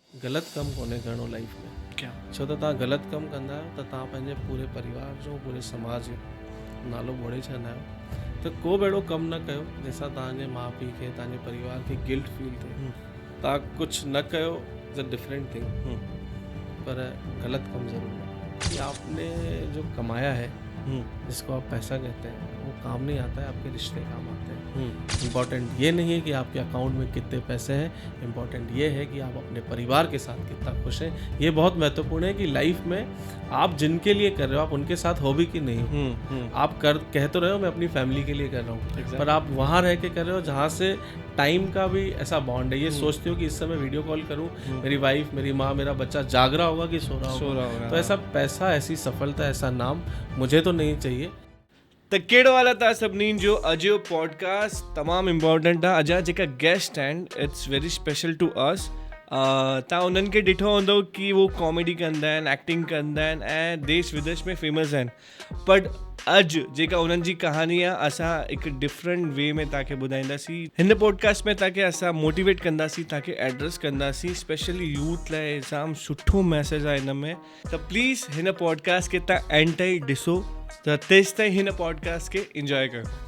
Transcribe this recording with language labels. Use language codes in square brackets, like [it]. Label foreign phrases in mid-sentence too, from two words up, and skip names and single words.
[sd] ग़लति कमु कोन्हे करिणो लाइफ में। क्या छो त तव्हां ग़लति कमु कंदा आहियो त तव्हां पंहिंजे पूरे परिवार जो पूरे समाज जो नालो ॿोड़े छॾंदा आहियो। त को बि अहिड़ो कमु न कयो जंहिंसां तव्हांजे माउ पीउ खे तव्हांजे परिवार खे गिल्ट फील थिए। तव्हां कुझु न कयो [en] is a different thing, [hi] पर ग़लत कम ज़रूर है कि आपने जो कमाया है, जिसको आप पैसा कहते हैं, वो काम नहीं आता है, आपके रिश्ते काम आते हैं। इम्पॉर्टेंट ये नहीं है कि आपके अकाउंट में कितने पैसे हैं, इम्पॉर्टेंट ये है कि आप अपने परिवार के साथ कितना खुश हैं। ये बहुत महत्वपूर्ण है कि लाइफ में आप जिनके लिए कर रहे हो आप उनके साथ हो भी कि नहीं हो। आप कह तो रहे हो मैं अपनी फैमिली के लिए कर रहा हूँ, पर आप वहाँ रह के कर रहे हो जहाँ से टाइम का भी ऐसा बॉन्ड है। ये सोचते हो कि इस समय [en] video call [hi] करूँ, मेरी वाइफ, मेरी माँ, मेरा बच्चा जाग रहा होगा कि सो रहा होगा। तो ऐसा पैसा, ऐसी सफलता, ऐसा नाम मुझे तो नहीं चाहिए। [sd] त कहिड़ो हाल आहे सभिनीनि जो? अॼु जो पॉडकास्ट तमामु इम्पॉर्टेंट आहे। अॼु जेका गेस्ट आहिनि [en] it's very special to us. [sd] तव्हां उन्हनि खे ॾिठो हूंदो कि वो कॉमेडी कंदा आहिनि, एक्टिंग कंदा आहिनि ऐं देश विदेश में फेमस आहिनि, बट अॼु जेका उन्हनि जी कहानी आहे असां हिकु [en] different way [sd] में तव्हांखे ॿुधाईंदासीं। हिन पॉडकास्ट में तव्हांखे असां मोटिवेट कंदासीं, तव्हांखे एड्रेस कंदासीं, [en] specially youth [sd] लाइ जाम सुठो मैसेज आहे हिन में। त प्लीज़ हिन पॉडकास्ट खे तव्हां एंड ताईं ॾिसो, त तेसि ताईं हिन पॉडकास्ट खे इंजॉय कयो।